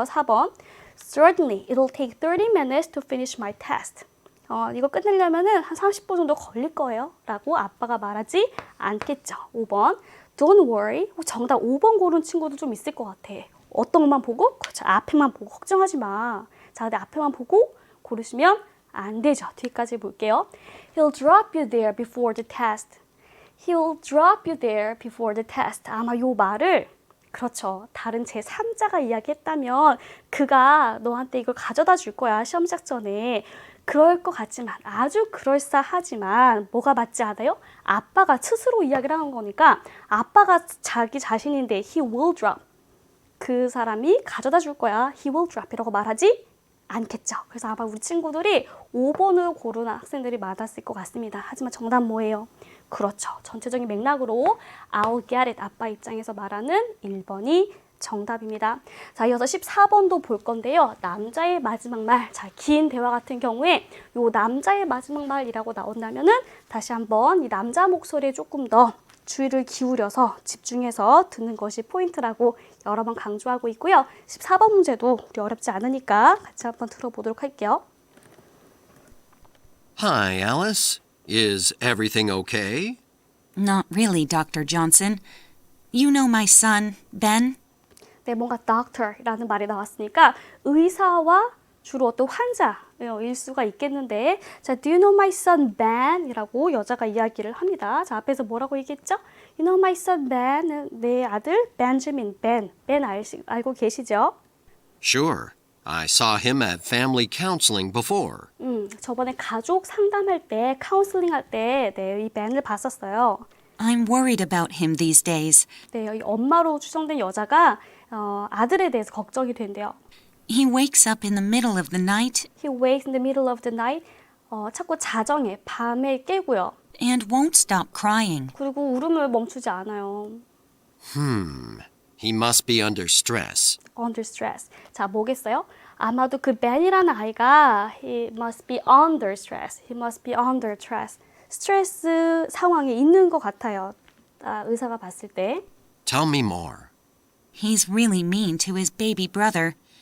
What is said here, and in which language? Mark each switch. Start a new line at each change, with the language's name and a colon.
English: 4번 Certainly, it'll take 30 minutes to finish my test.
Korean: 이거 끝내려면은 한 30분 정도 걸릴 거예요. 라고 아빠가 말하지 않겠죠.
English: 5번 Don't worry.
Korean: 정답 5번 고른 친구도 좀 있을 것 같아. 어떤 것만 보고? 그렇죠. 앞에만 보고 걱정하지 마. 자, 근데 앞에만 보고 고르시면 안 되죠. 뒤까지 볼게요.
English: He'll drop you there before the test. He'll drop you there before the test.
Korean: 아마 요 말을 그렇죠. 다른 제3자가 이야기했다면 그가 너한테 이걸 가져다 줄 거야. 시험 시작 전에. 그럴 것 같지만 아주 그럴싸하지만 뭐가 맞지 않아요? 아빠가 스스로 이야기를 하는 거니까 아빠가 자기 자신인데
English: he will drop.
Korean: 그 사람이 가져다 줄 거야.
English: He will drop
Korean: 이라고 말하지 않겠죠. 그래서 아마 우리 친구들이 5번을 고르는 학생들이 많았을 것 같습니다. 하지만 정답 뭐예요? 그렇죠. 전체적인 맥락으로
English: I'll get it.
Korean: 아빠 입장에서 말하는 1번이 정답입니다. 자, 이어서 14번도 볼 건데요. 남자의 마지막 말. 자, 긴 대화 같은 경우에 요 남자의 마지막 말이라고 나온다면은 다시 한번 이 남자 목소리에 조금 더 주의를 기울여서 집중해서 듣는 것이 포인트라고 여러 번 강조하고 있고요. 14번 문제도 우리 어렵지 않으니까 같이 한번 들어보도록 할게요.
English: Hi, Alice. Is everything okay? Not really, Dr. Johnson. You know my son, Ben?
Korean: 네, 뭔가 doctor이라는 말이 나왔으니까 의사와 주로 어떤 환자일 수가 있겠는데, 자,
English: do you know my son Ben?
Korean: 이라고 여자가 이야기를 합니다. 자, 앞에서 뭐라고 얘기했죠?
English: You know my son Ben?
Korean: 내 아들 Benjamin, Ben 알고 계시죠?
English: Sure. I saw him at family counseling before.
Korean: 저번에 가족 상담할 때, 카운슬링 할 때, 네, 이 Ben을 봤었어요.
English: I'm worried about him these days.
Korean: 네, 이 엄마로 추정된 여자가 아들에 대해서 걱정이 된대요.
English: He wakes up in the middle of the night He wakes in the middle of the night.
Korean: 자꾸 자정에, 밤에 깨고요.
English: and won't stop crying.
Korean: 그리고 울음을 멈추지 않아요.
English: He must be under stress. Under stress.
Korean: 자, 뭐겠어요? 아마도 그 Ben이라는 아이가
English: he must be under stress. He must be under stress.
Korean: 스트레스 상황에 있는 것 같아요. 의사가 봤을 때.
English: Tell me more. He's really mean to his baby brother.